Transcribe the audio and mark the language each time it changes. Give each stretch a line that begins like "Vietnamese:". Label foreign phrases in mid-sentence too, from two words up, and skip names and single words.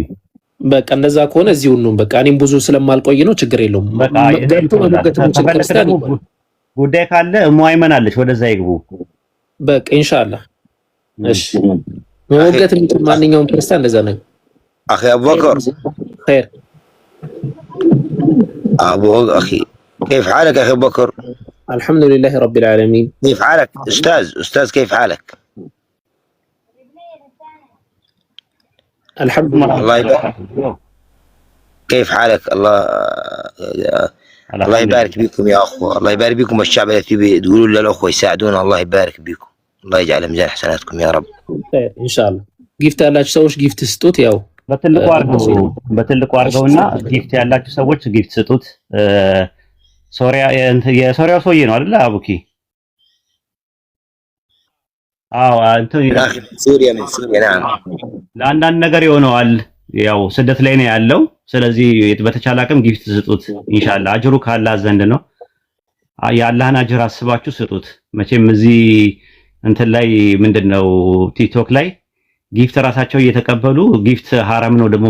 Amharic: በቃ እንደዛ ከሆነ እዚሁ ነው። በቃ እኔም ብዙ ስለማልቆይ ነው፣ ችግር የለውም። ጉዳይ ካለ ሙአይመን አለች፣ ወደዛ ይግቡ። በቃ
Arabic: إن شاء الله።
Amharic: እሺ መሞገት የሚችል ማንኛውም ክርስቲያን እንደዛ ነው። አኺ አቡበከር
Arabic: خير أخي كيف حالك يا أخي أبو بكر؟ الحمد لله رب العالمين. كيف حالك أستاذ كيف حالك؟ الحمد لله. الله يبارك. كيف حالك؟ الله يبارك بكم يا أخوة، الله يبارك بكم الشعب الأثيوبي، تقولوا للأخوة يساعدونا، الله يبارك بكم، الله يجعل ميزان حسناتكم يا رب. خير إن شاء الله. جيفت على سوش جيفت ستوت ياو
Amharic: በትልቁ አድርገውና ጊፍት ያላችሁ ሰዎች ጊፍት ስጡት። ሶሪያ የሶሪያው ሰውዬ ነው አይደል አቡኪ? አዎ
Arabic: سوريا من سوريا نعم
Amharic: ለአንዳንድ ነገር ይሆነዋል። ያው ስደት ላይ ነው ያለው። ስለዚህ በተቻለ አቅም ጊፍት ስጡት።
Arabic: إن شاء الله
Amharic: አጅሩ ካላህ ዘንድ ነው። የአላህን አጅር አስባችሁ ስጡት። መቼም እዚህ እንትን ላይ ምንድነው ቲክቶክ ላይ ጊፍት ራሳቸው እየተቀበሉ ጊፍት ሐራም ነው ደግሞ